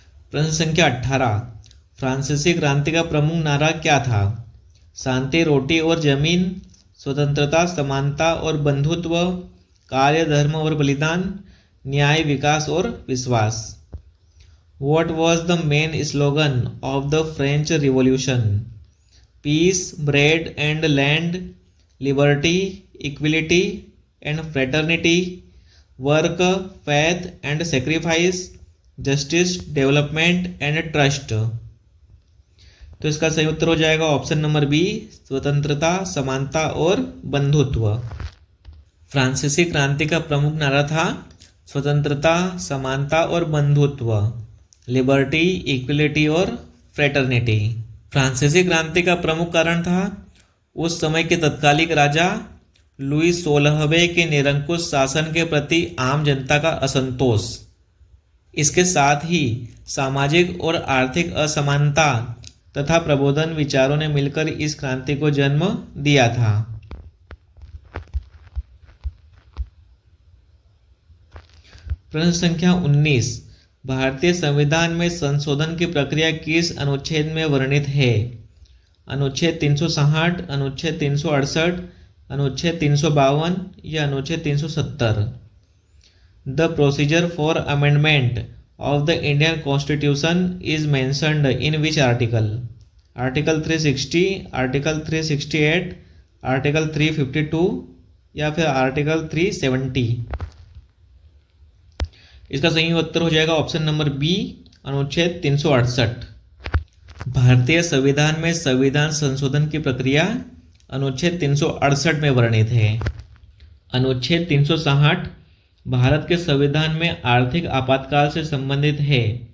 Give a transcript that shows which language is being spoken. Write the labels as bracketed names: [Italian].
[Hindi] प्रश्न संख्या 18, फ्रांसीसी क्रांति का प्रमुख नारा क्या था? शांति, रोटी और जमीन, स्वतंत्रता, समानता और बंधुत्व, कार्य, धर्म और बलिदान, न्याय, विकास और विश्वास। [English] What was the main slogan of the French Revolution? Peace, bread and land, liberty, equality and fraternity, work, faith and sacrifice, justice, development and trust। [Hindi] तो इसका सही उत्तर हो जाएगा ऑप्शन नंबर बी, स्वतंत्रता, समानता और बंधुत्व। फ्रांसीसी क्रांति का प्रमुख नारा था स्वतंत्रता, समानता और बंधुत्व, [English] Liberty, equality और fraternity. [Hindi] फ्रांसीसी क्रांति का प्रमुख कारण था उस समय के तत्कालिक राजा लुई 16वें के निरंकुश शासन के प्रति आम जनता का असंतोष। इसके साथ ही सामाजिक और आर्थिक असमानता तथा प्रबोधन विचारों ने मिलकर इस क्रांति को जन्म दिया था। प्रश्न संख्या 19, भारतीय संविधान में संशोधन की प्रक्रिया किस अनुच्छेद में वर्णित है? अनुच्छेद 360, अनुच्छेद 368, अनुच्छेद 352 या अनुच्छेद 370। [English] The procedure for amendment of the Indian Constitution is mentioned in which article? Article 360, Article 368, Article 352 [Hindi] या फिर [English] Article 370। [Hindi] इसका सही उत्तर हो जाएगा ऑप्शन नंबर बी, अनुच्छेद 368। भारतीय संविधान में संविधान संशोधन की प्रक्रिया अनुच्छेद 368 में वर्णित है। अनुच्छेद 360 भारत के संविधान में आर्थिक आपातकाल से संबंधित है।